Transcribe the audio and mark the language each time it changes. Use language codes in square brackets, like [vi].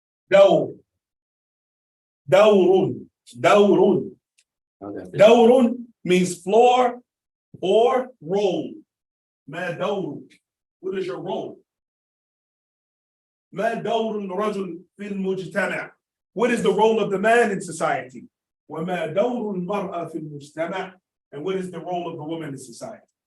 [ar] دور دور دور [en] Okay. دور means floor or roll. [ar] ما دور. [en] What is your role? [ar] ما دور الرجل في المجتمع? [en] What is the role of the man in society? [ar] وما دور المرأة في المجتمع? [en] And what is the role of the woman in society?